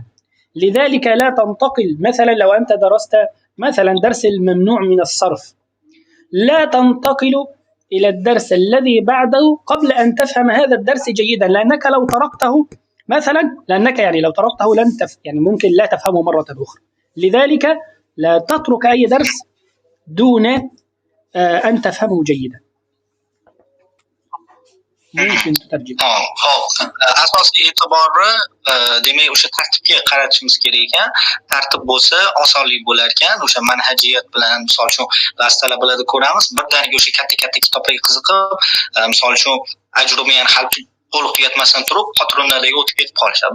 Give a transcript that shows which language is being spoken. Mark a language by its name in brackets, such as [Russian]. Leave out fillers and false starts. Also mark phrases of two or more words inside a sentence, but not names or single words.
[Arabic] لذلك لا تنتقل، مثلا لو أنت درست مثلا درس الممنوع من الصرف، لا تنتقل إلى الدرس الذي بعده قبل أن تفهم هذا الدرس جيدا، لأنك لو تركته مثلا لو تركته يعني ممكن لا تفهمه مرة أخرى. لذلك لا تترك أي درس دون أن تفهمه جيدا. ممكن تترجم. [Uzbek] Hop. Asosiy e'tiborni demak o'sha tartibga qaratishimiz kerak ekan. Tartib bo'lsa, osonlik bo'lar ekan. O'sha manhajiyat bilan, misol uchun, ba'zi talabalarda ko'ramiz, birdaniga o'sha katta-katta kitoblarga qiziqib, misol uchun, ajrumiyani hal to'liq tugatmasdan turib, patronlarga o'tib ketib qolishadi.